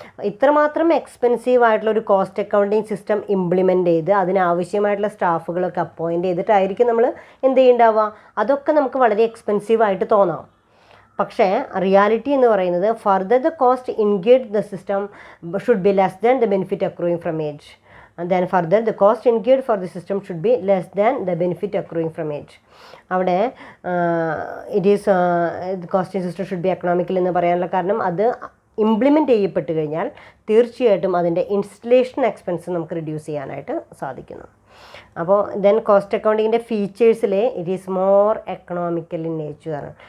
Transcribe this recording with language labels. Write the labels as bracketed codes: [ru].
[ml] ഇത്രമാത്രം എക്സ്പെൻസീവ് ആയിട്ടുള്ള ഒരു കോസ്റ്റ് അക്കൗണ്ടിങ് സിസ്റ്റം ഇംപ്ലിമെൻ്റ് ചെയ്ത് അതിനാവശ്യമായിട്ടുള്ള സ്റ്റാഫുകളൊക്കെ അപ്പോയിൻറ്റ് ചെയ്തിട്ടായിരിക്കും നമ്മൾ എന്ത് ചെയ്യുന്നുണ്ടാവുക. അതൊക്കെ നമുക്ക് വളരെ എക്സ്പെൻസീവായിട്ട് തോന്നാം. പക്ഷേ റിയാലിറ്റി എന്ന് പറയുന്നത് [en] Further the cost incurred the system should be less than the benefit accruing from it. And then further the cost incurred for the system should be less than the benefit accruing from it. [ml] അവിടെ [en] it is the costing system should be economical [ml] എന്ന് പറയാനുള്ള കാരണം അത് implement ചെയ്യപ്പെട്ട് കഴിഞ്ഞാൽ തീർച്ചയായിട്ടും അതിൻ്റെ installation expense നമുക്ക് reduce ചെയ്യാനായിട്ട് സാധിക്കുന്നു. അപ്പോൾ then cost അക്കൗണ്ടിങ്ങിൻ്റെ ഫീച്ചേഴ്സിൽ [en] It is more economical in nature.